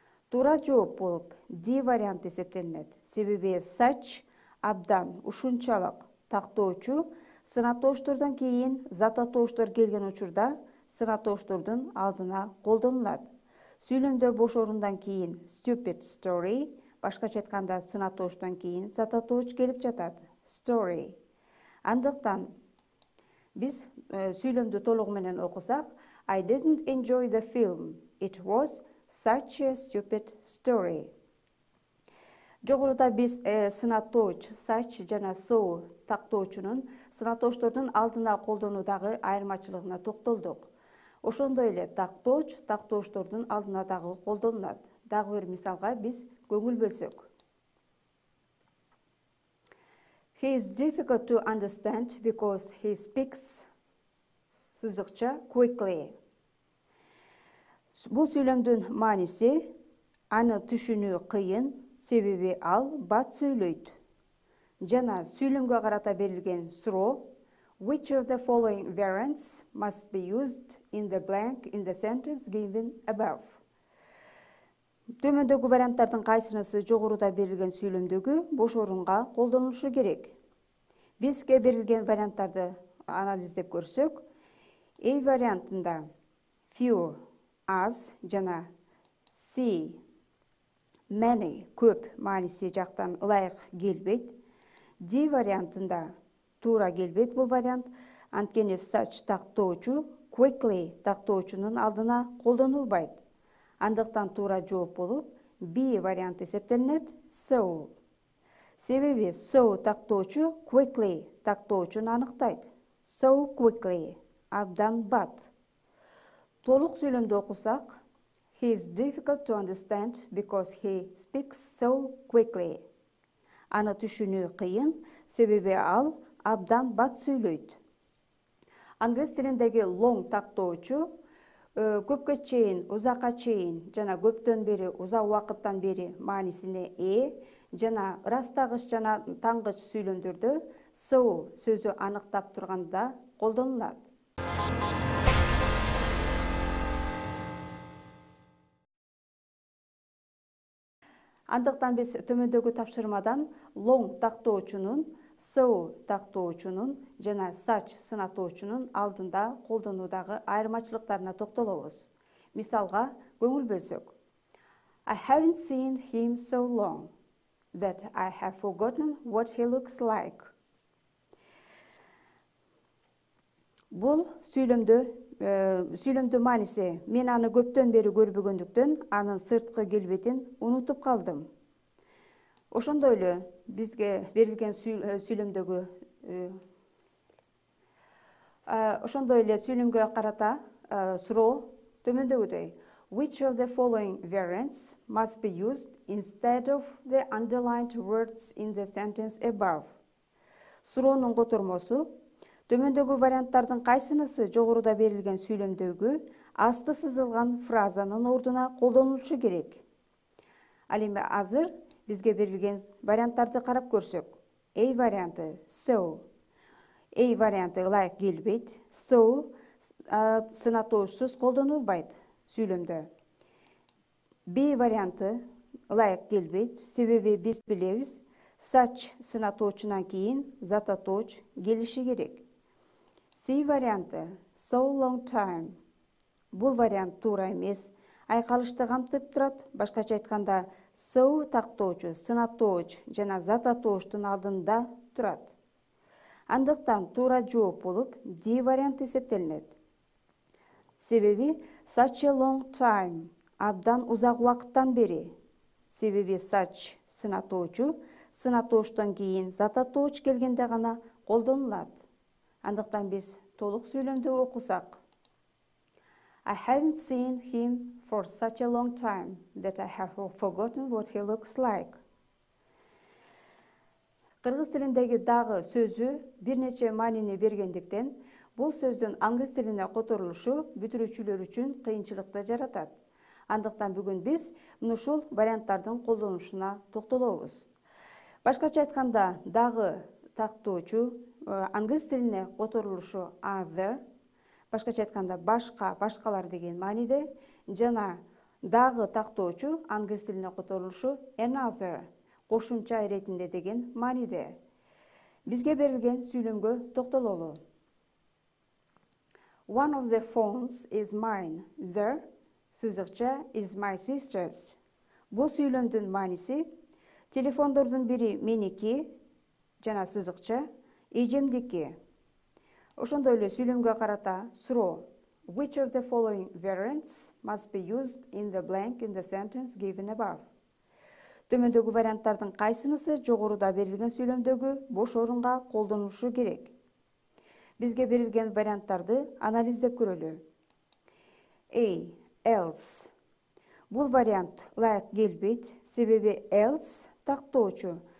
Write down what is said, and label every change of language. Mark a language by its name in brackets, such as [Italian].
[Kyrgyz] Туура жооп болуп D варианты эсептелинет, себеби such абдан ушунчалык тактоочу сынаттоочтордон кийин зататтоочтор келген учурда сынаттоочтордун алдына колдонулат. Сүйлөмдө бош орундан кийин [English] stupid story, [Kyrgyz] башкача айтканда сынаттоочтон кийин зататтооч келип жатат. [English] Story. [Kyrgyz] Андыктан биз сүйлөмдү толугу менен окусак, [English] I didn't enjoy the film. It was such a stupid story. [Kyrgyz] Жогоруда биз сынаттооч such жана so тактоочунун сынаттоочтордун алдына колдонуудагы айырмачылыгына токтолдук. Ошондой эле тактооч тактоочтордун алдына дагы колдонулат. Дагы бир мисалга биз көңүл бөлсөк. [English] He is difficult to understand because he speaks сызыкча quickly. [Kyrgyz] Бул сүйлөмдүн мааниси аны түшүнүү кыйын, себеби ал бат сүйлөйт. Жана сүйлөмгө карата берилген суроо [English] which of the following variants must be used in the blank in the sentence given above. [Kyrgyz] Төмөндөгү варианттардын кайсынысы жогоруда берилген сүйлөмдөгү бош орунга колдонулушу керек? Бизге берилген варианттарды анализдеп көрсөк, A вариантында few, аз жана C, many, көп мааниси жактан ылайык келбейт. D вариантында туура келбейт бул вариант, анткени such тактоочу quickly тактоочунун алдына колдонулбайт. Андыктан туура жооп болуп B варианты эсептелинет, so. Себеби so тактоочу quickly тактоочун аныктайт. [English] So quickly, [Kyrgyz] абдан бат. Толук сүйлөмдү окусак, [English] he is difficult to understand because he speaks so quickly. [Kyrgyz] Аны түшүнүү кыйын, себеби ал абдан бат сүйлөйт. Англис тилиндеги long тактоочу көпкө чейин, узакка чейин жана көптөн бери, узак убакыттан бери маанисине ээ, жана ырастагыч жана тангыч сүйлөмдөрдө so сөзү аныктап турганда колдонулат. Андыктан биз төмөндөгү тапшырмадан long тактоочунун, so тактоочунун жана such сынатоочунун алдында колдонуудагы айырмачылыктарына токтолобуз. Мисалга, көңүл бөлсөк. [English] I haven't seen him so long that I have forgotten what he looks like. [Kyrgyz] Бул сүйлөмдү мааниси мен аны көптөн бери көрбөгөндүктөн анын сырткы келбетин унутуп калдым. Ошондой эле бизге берилген сүйлөмгө карата суроо төмөндөгүдөй. [English] Which of the following variants must be used instead of the underlined words in the sentence above? [Kyrgyz] Суроонун котормосу төмөндөгү варианттардын кайсынысы жогоруда берилген сүйлөмдөгү асты сызылган фразанын ордуна колдонулушу керек? Ал эми азыр бизге берилген варианттарды карап көрсөк. A варианты so. A варианты ылайык келбейт. So сынатоочсуз колдонулбайт сүйлөмдө. B варианты ылайык келбейт, себеби биз билебиз, such сынатоочунан кийин зататооч келиши керек. C варианты [English] so long time. [Kyrgyz] Бул вариант туура эмес, айкалышты камтып турат. Башкача айтканда, so тактоочу, сынатооч жана зататоочтун алдында турат. Андыктан туура жооп болуп D варианты эсептелинет. Себеби [English] such a long time, [Kyrgyz] абдан узак убакыттан бери. Себеби such сынатоочу, сынатоочтон кийин зататооч келгенде гана колдонулат. Андыктан биз толук сүйлөмдү окусак. [English] I haven't seen him for such a long time that I have forgotten what he looks like. [Kyrgyz] Кыргыз тилиндеги дагы сөзү бир нече маанини бергендиктен, бул сөздүн англис тилине которулушу бүтүрүүчүлөр үчүн кыйынчылыкты жаратат. Андыктан бүгүн биз ушул варианттардын колдонушуна токтолобуз. Башкача айтканда, дагы тактоочу англис тилине которулушу other, башкача айтканда башка, башкалар деген мааниде, жана дагы тактоочу англис тилине которулушу another, кошумча иретинде деген мааниде. Бизге берилген сүйлөмгө токтололу. [English] One of the phones is mine. The сызыкча is my sister's. [Kyrgyz] Бул сүйлөмдүн мааниси телефондордун бири меники жана сызыкча эжемдики. Ошондой эле сүйлөмгө карата суроо. [English] Which of the following variants must be used in the blank in the sentence given above? [Kyrgyz] Төмөндөгү варианттардын кайсынысы жогоруда берилген сүйлөмдөгү бош орунга колдонулушу керек? Бизге берилген варианттарды анализдеп көрөлү. A. Else. Бул вариант ылайык келбейт, себеби else тактоочу,